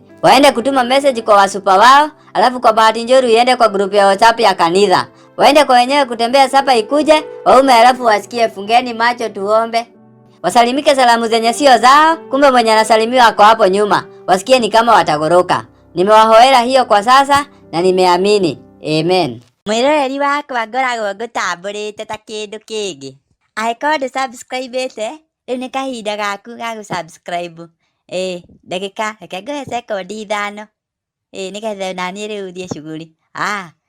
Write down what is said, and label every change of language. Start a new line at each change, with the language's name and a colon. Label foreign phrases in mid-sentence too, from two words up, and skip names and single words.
Swahili: Waende kutuma message kwa wasupa wao, alafu kwa bahati nzuri iende kwa grupu ya WhatsApp ya kanisa. Waende kwa wenyewe kutembea sapa ikuje, waume alafu wasikie fungeni macho tuombe. Wasalimike salamu zenye sio zao, kumbe mwenye anasalimiwa ako hapo nyuma. Wasikie ni kama watagoroka. Nimewahoera hiyo kwa sasa na nimeamini. Amen.
Kikuyu: Mwiroreri wakwa ngoragwo ngũtambũrĩte ta kĩndũ kĩngĩ. Angĩkorwo ndũsubscribĩte, rĩu nĩ kahinda gaku ga gũsubscribe. Ndagĩka reke ngũhe sekondi 5. Nĩgetha naniĩ rĩu thiĩ shughuli.